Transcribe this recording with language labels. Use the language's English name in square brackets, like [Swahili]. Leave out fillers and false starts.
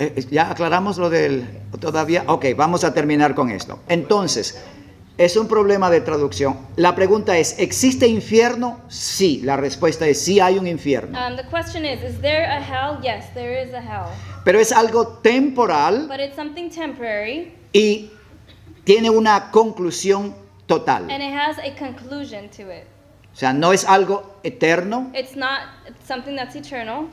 [Spanish] ya aclaramos lo del todavía. Ok, vamos a terminar con esto. Entonces, es un problema de traducción. La pregunta es, ¿existe infierno? Sí, la respuesta es sí hay un infierno. [English] The question is there a hell? Yes, there is a hell. [Spanish] Pero es algo temporal [English] But it's something temporary, [Spanish] y tiene una conclusión total. [English] and it has a conclusion to it. [Spanish] O sea, no es algo eterno, [English] It's something that's eternal.